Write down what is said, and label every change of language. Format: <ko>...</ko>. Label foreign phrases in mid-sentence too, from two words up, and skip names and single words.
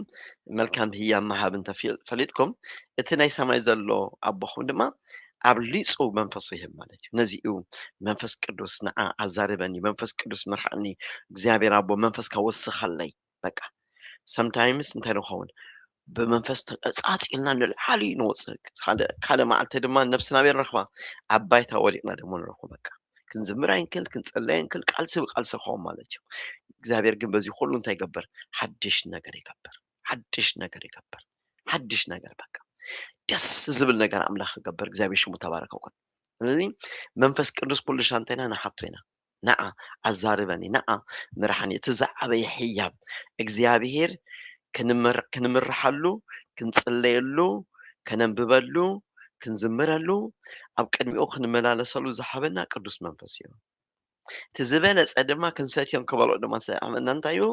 <ti>መልካም ህያብ መሃብ እንተፈሊጥኩም እቲ ናይ ሰማይ ዘሎ ኣቦኹም ድማ ኣብሊፁ መንፈሱ ይህብ ማለት እዩ። ነዚ እዩ መንፈስ ቅዱስ ንዓ ኣዛርበኒ፣ መንፈስ ቅዱስ ምርሓኒ፣ እግዚኣብሔር ኣቦ መንፈስካ ወስኸለይ። በቃ ሰምታይምስ እንታይ ንኸውን ብመንፈስ ተፃፂልና ንላዕሊ ንወፅእ። ካልእ መዓልቲ ድማ ነብስና ቤር ንረኽባ ኣብ ባይታ ወዲቕና ደሞ ንረኽቦ። በቃ ክንዝምር ኣይንክእል፣ ክንፀለይ ኣይንክእል፣ ቃልሲ ብቃልሲ ንኸውን ማለት እዩ።</ti> <am>እግዚአብሔር ግን በዚህ ሁሉ</am> <ti>እንታይ ይገብር? ሓድሽ ነገር ይገብር። ሓድሽ ነገር ይገብር። ሓድሽ ነገር በቃ ደስ ዝብል ነገር ኣምላኽ ይገብር። እግዚአብሔር ሽሙ ተባረከ ይኩን። ስለዚ መንፈስ ቅዱስ ኩሉ ሻንተና ንሓቶ ኢና ንዓ ኣዛርበኒ፣ ንዓ ምርሓኒ። እቲ ዝዓበየ ህያብ እግዚአብሔር ክንምርሓሉ፣ ክንፅለየሉ፣ ከነንብበሉ፣ ክንዝምረሉ፣ ኣብ ቅድሚኡ ክንመላለሰሉ ዝሓበና ቅዱስ መንፈስ እዩ። እቲ ዝበለፀ ድማ ክንሰትዮም ክበልዑ ድማ ሰይኣመና እንታይ እዩ?</ti>